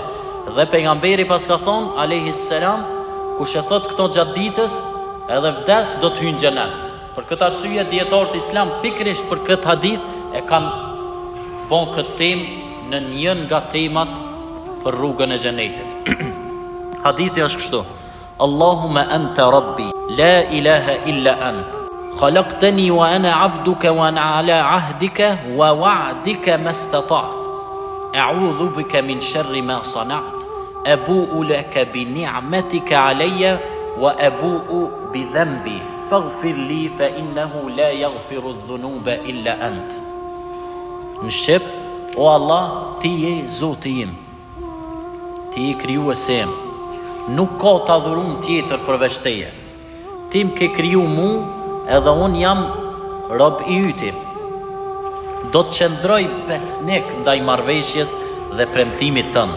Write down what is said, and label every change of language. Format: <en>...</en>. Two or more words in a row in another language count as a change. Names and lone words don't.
<sq>Dhe pejgamberi pas ka thonë a.s, kush e thot këto gjatë ditës edhe vdes do të hyjë në xhenet. Për këtë arsye dietarët Islam pikërisht për këtë hadith e kanë bon këtë temë në një nga temat për rrugën e xhenetit. Hadithi është kështu:</sq> <ar>اللهم أنت ربي لا إله إلا أنت خلقتني وأنا عبدك وأنا على عهدك ووعدك ما استطعت. أعوذ بك من شر ما صنعت. أبوء لك بنعمتك علي وأبوء بذنبي. فاغفر لي فإنه لا يغفر الذنوب إلا أنت.</ar> <sq>Në shqip, o Allah, ti je Zoti im. Ti je krijuesi im. Nuk ka të adhurum tjetër përveç teje. Ti më ke kriju mu, edhe unë jam rob I yti. Do të qëndroj besnik ndaj marrëveshjes dhe premtimit tënd.</sq>